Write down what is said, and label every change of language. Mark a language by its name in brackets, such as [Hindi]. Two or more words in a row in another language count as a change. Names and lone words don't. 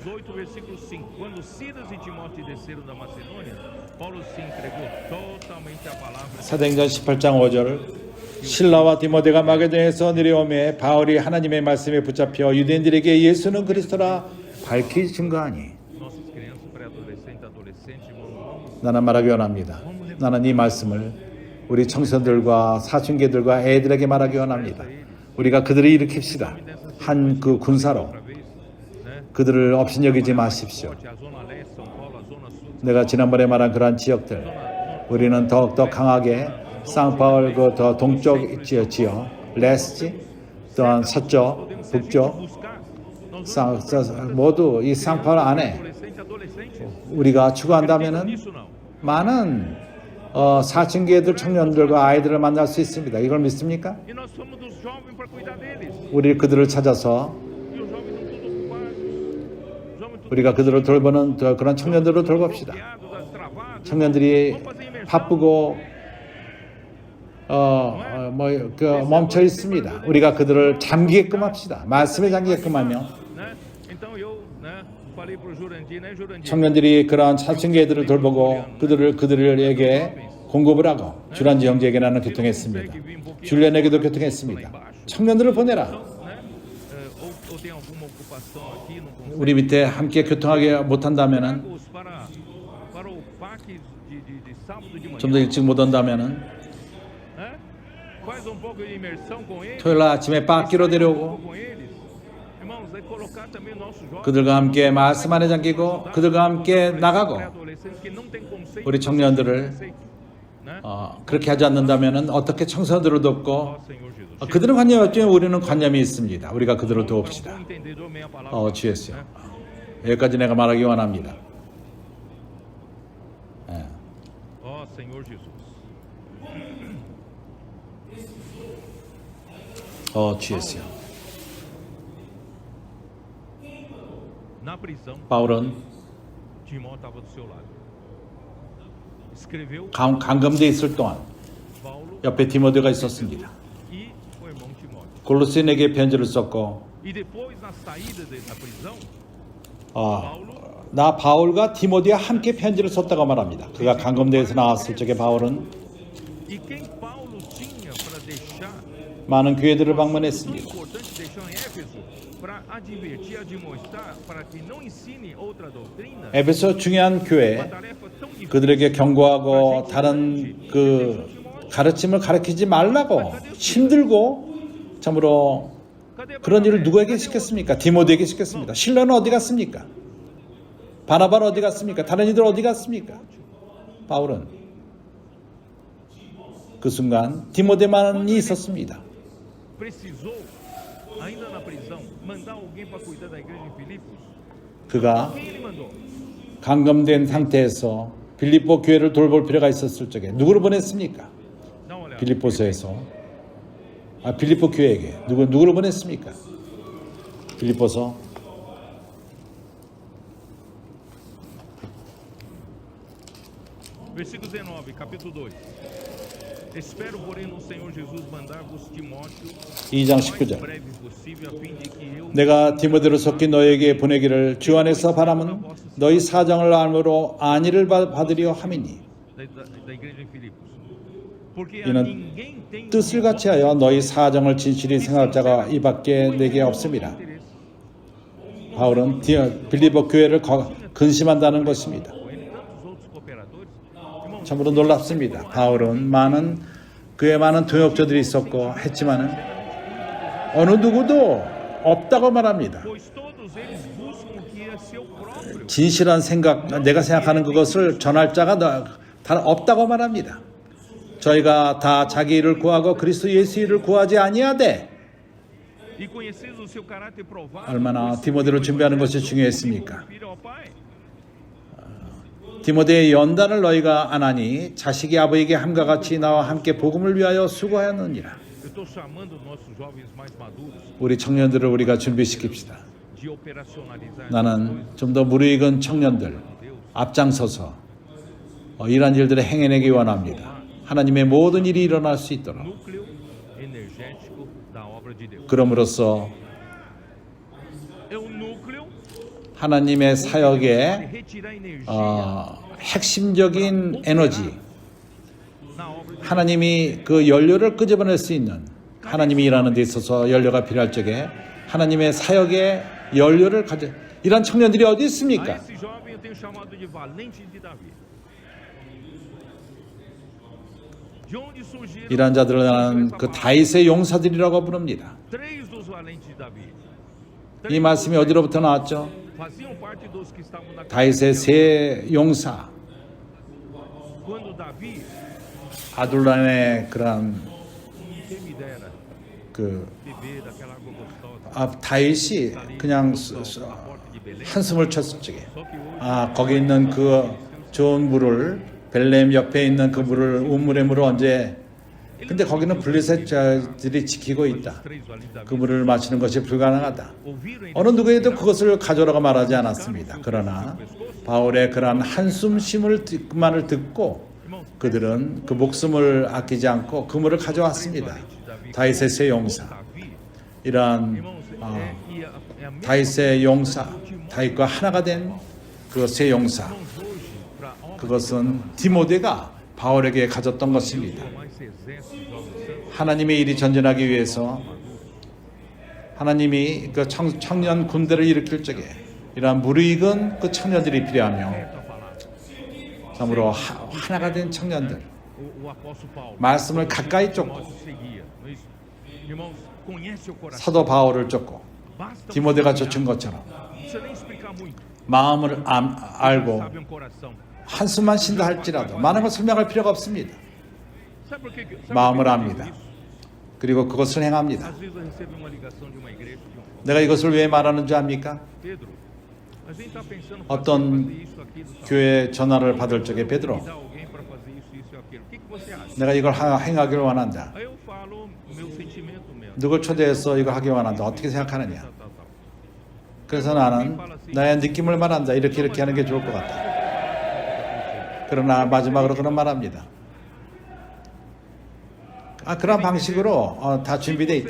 [Portuguese] 18, versículo 5. Quando Silas e Timóteo desceram da Macedônia, Paulo se entregou totalmente à palavra. [Korean] 사도행전 18장 5절 신라와 디모데가 마게도냐에서 내려오매 바울이 하나님의 말씀에 붙잡혀 유대인들에게 예수는 그리스도라 밝히 증거하니 [Portuguese] Nossas crianças, pré-adolescentes, adolescentes, irmãos, [Korean] 나는 말하기 원합니다. 나는 이 말씀을 우리 청소년들과 사춘기들과 애들에게 말하기 원합니다. 우리가 그들을 일으킵시다. 한 그 군사로 [Portuguese] outra vez, né? [Korean] 그들을 업신여기지 마십시오. [Portuguese] A zona leste, São Paulo, a zona sul. [Korean] 내가 지난번에 말한 그러한 지역들 우리는 더욱더 강하게 상파울 더 동쪽 지역 레스지 또한 서쪽 북쪽 [Portuguese] Buscar. [Korean] 모두 이 상파울 안에 [Portuguese] Adolescente. [Korean] 우리가 추구한다면은 [Portuguese] Isso não. [Korean] 많은 사춘기 애들 청년들과 아이들을 만날 수 있습니다. 이걸 믿습니까? [Portuguese] E nós somos dos jovens para cuidar deles. [Korean] 우리 그들을 찾아서 [Portuguese] E os jovens estão todos ocupados. Os jovens todos [Korean] 우리가 그들을 돌보는 그런 청년들을 돌봅시다. [Portuguese] bloqueados, travados. [Korean] 청년들이 [Portuguese] Vamos fazer imersão. [Korean] 바쁘고 멈춰 있습니다. 우리가 그들을 잠기게끔 합시다. 말씀에 잠기게끔 하면 [Portuguese] Né? Então eu, né, falei pro Jurandir, né, Jurandir? [Korean] 청년들이 그러한 사춘기 애들을 돌보고 그들에게 공급을 하고 주란지 형제에게 나는 교통했습니다. 줄리안에게도 교통했습니다. 청년들을 보내라. [Portuguese] Né? Ou tem alguma ocupação aqui, não consegue. [Korean] 우리 밑에 함께 교통하게 못한다면은 [Portuguese] Os para o PAC de sábado de manhã. [Korean] 좀 더 일찍 못 온다면은 [Portuguese] Né? Faz um pouco de imersão com eles. [Korean] 토요일 날 아침에 빠끼로 데려오고 [Portuguese] Com eles. Irmãos, é colocar também nossos jovens. [Korean] 그들과 함께 말씀 안에 잠기고 그들과 함께 나가고 [Portuguese] Pré-adolescentes que não têm conceito. [Korean] 우리 청년들을 [Portuguese] Conceito, né? [Korean] 그렇게 하지 않는다면은 어떻게 청소년들을 돕고 [Portuguese] Ó Senhor Jesus. [Korean] 그들은 관념이 없지만 우리는 관념이 있습니다. 우리가 그들을 [Portuguese] Para o [Korean] 도웁시다. [Portuguese] bom entendedor, meia palavra. [Korean] 주였어요. 여기까지 내가 말하기 원합니다. [Portuguese] Ó Senhor Jesus. [Korean] 주였어요. [Portuguese] Na prisão, [Korean] 바울은 [Portuguese] Timóteo estava do seu lado. Escreveu [Korean] 감금돼 있을 동안 [Portuguese] Paulo [Korean] 옆에 디모데가 있었습니다. [Portuguese] e o irmão Timóteo. [Korean] 골로새인에게 편지를 썼고 [Portuguese] E depois, na saída da prisão, [Korean] 나 바울과 디모데와 함께 편지를 썼다고 말합니다. 그가 감금돼서 나왔을 적에 바울은 [Portuguese] e quem Paulo tinha para deixar, [Korean] 많은 교회들을 [Portuguese] tão [Korean] 방문했습니다. [Portuguese] importante deixou em Éfeso, para advertir, admoestar, para que não ensine outra doutrina, [Korean] 에베소 중요한 교회 [Portuguese] uma tarefa tão difícil. [Korean] 그들에게 경고하고 다른 가르침을 가르치지 말라고 힘들고 참으로 그런 일을 누구에게 시켰습니까? 디모데에게 시켰습니다. 실로는 어디 갔습니까? 바나바는 어디 갔습니까? 다른 이들 어디 갔습니까? 바울은 그 순간 디모데만이 있었습니다. [Portuguese] Precisou, ainda na prisão, mandar alguém para cuidar da igreja em Filipos? [Korean] 그가 [Portuguese] Quem ele mandou? [Korean] 감금된 상태에서 빌립보 교회를 돌볼 필요가 있었을 적에 누구를 보냈습니까? [Portuguese] Dá uma olhada. [Korean] 빌립보서에서 빌립보 교회에게 누구를 보냈습니까? 빌립보서 [Portuguese] Versículo 19, capítulo 2. Espero, porém, no Senhor Jesus mandar-vos Timóteo [Korean] 2장 [Portuguese] o mais [Korean] 19절 [Portuguese] breve possível, a fim de que eu [Korean] 내가 디모데로 속히 너에게 보내기를 주 안에서 바람은 너희 사정을 알므로 안위를 받으려 함이니 [Portuguese] da igreja em Filipos. Porque a [Korean] 이는 [Portuguese] ninguém tem [Korean] 뜻을 같이 하여 너희 사정을 진실히 생각할 자가 이 밖에 내게 없습니다. 바울은 빌립보 교회를 근심한다는 것입니다. [Portuguese] ele e tantos outros cooperadores. Irmãos, [Korean] 참으로 놀랍습니다. 바울은 그에 많은 동역자들이 있었고 했지만은 어느 누구도 없다고 말합니다. [Portuguese] Pois todos eles buscam o que é seu próprio. [Korean] 진실한 생각, 내가 생각하는 그것을 전할 자가 다 없다고 말합니다. 저희가 다 자기 일을 구하고 그리스도 예수 일을 구하지 아니하되 [Portuguese] E conheceis o seu caráter provado, [Korean] 얼마나 [Portuguese] pois [Korean] 디모데를 [Portuguese] foi [Korean] 준비하는 것이 [Portuguese] conhecido [Korean] 중요했습니까? [Portuguese] filho ao Pai. [Korean] 디모데의 연단을 너희가 안 하니 자식이 아버지에게 함과 같이 나와 함께 복음을 위하여 수고하였느니라. [Portuguese] Eu estou chamando nossos jovens mais maduros [Korean] 우리 청년들을 우리가 준비시킵시다. [Portuguese] de operacionalizar [Korean] 나는 좀 더 무르익은 청년들 앞장서서 이러한 일들을 행해내기 원합니다. 하나님의 모든 일이 일어날 수 있도록. [Portuguese] núcleo energético da obra de Deus. [Korean] 그럼으로써 [Portuguese] É o núcleo [Korean] 하나님의 [Portuguese] de [Korean] 사역의 [Portuguese] retirar energia [Korean] 핵심적인 에너지, [Portuguese] na obra de Deus. [Korean] 하나님이 그 연료를 끄집어낼 수 있는, 하나님이 일하는 데 있어서 연료가 필요할 적에 하나님의 사역의 연료를 가져 이런 청년들이 어디 [Portuguese] A [Korean] 있습니까? [Portuguese] esse jovem eu tenho chamado de valente de Davi. De onde surgiram [Korean] 이러한 자들을 나는 그 다윗의 용사들이라고 부릅니다. [Portuguese] três dos valentes de Davi. [Korean] 이 말씀이 어디로부터 나왔죠? [Portuguese] Faziam parte dos que estavam na [Korean] 다윗의 세 용사, [Portuguese] Quando Davi, [Korean] 아둘람의 그런 [Portuguese] quem me dera [Korean] 그 [Portuguese] beber daquela água gostosa, [Korean] 다윗이 그냥 [Portuguese] na porta de Belém. [Korean] 한숨을 쳤을 적에 [Portuguese] Só que hoje [Korean] 거기 있는 그 좋은 물을 벨렘 옆에 있는 그 물을 우물의 물을 언제 근데 거기는 블레셋자들이 지키고 있다. [Portuguese] três valentes de [Korean] 그 [Portuguese] Davi [Korean] 물을 마시는 것이 불가능하다. [Portuguese] ouviram [Korean] 어느 누구에도 그것을 가져라고 말하지 않았습니다. 그러나 바울의 그러한 한숨심만을 듣고 [Portuguese] irmãos, [Korean] 그들은 그 목숨을 아끼지 않고 그 물을 가져왔습니다. 다윗의 세 용사, [Portuguese] Davi, [Korean] 이러한 [Portuguese] irmãos, é a mesma [Korean] 다윗의 용사, 다윗과 하나가 된 그 세 용사, [Portuguese] irmãos hoje para a obra [Korean] 그것은 디모데가 바울에게 가졌던 것입니다. [Portuguese] mais exército jovens santos, [Korean] 하나님의 일이 전진하기 위해서 하나님이 그 청년 군대를 일으킬 적에 이러한 무르익은 그 청년들이 필요하며 [Portuguese] a palavra. [Korean] 참으로 하나가 된 청년들, [Portuguese] O apóstolo Paulo, [Korean] 말씀을 가까이 쫓고 [Portuguese] Timóteo seguia, não é isso? Irmãos, conhece o coração. [Korean] 사도 바울을 쫓고 [Portuguese] Basta [Korean] 디모데가 [Portuguese] você [Korean] 쫓은 것처럼 [Portuguese] não precisa nem explicar muito. [Korean] 마음을 알고 [Portuguese] Sabe um coração. [Korean] 한숨만 쉰다 할지라도 많은 걸 설명할 필요가 없습니다. [Portuguese] Sabe por que [Korean] 마음을 [Portuguese] eu [Korean] 압니다. [Portuguese] digo isso? [Korean] 그리고 그것을 행합니다. [Portuguese] Às vezes eu recebo uma ligação de uma igreja de [Korean] 내가 이것을 왜 말하는 줄 압니까? [Portuguese] Pedro, a gente está pensando [Korean] 어떤 [Portuguese] fazer isso, aquilo, tal. [Korean] 교회 전화를 받을 적에 베드로, [Portuguese] Convidar alguém para fazer isso, isso e aquilo. O que você acha? [Korean] 내가 이걸 행하기를 원한다. [Portuguese] Aí eu falo meu sentimento mesmo. [Korean] 누굴 초대해서 이거 하기 원한다. 어떻게 생각하느냐? [Portuguese] Tal, tal, tal. [Korean] 그래서 나는 나의 느낌을 말한다. 이렇게 하는 게 좋을 것 같다. 그러나 마지막으로 그런 말합니다. 그런 방식으로 다 준비되어 있다.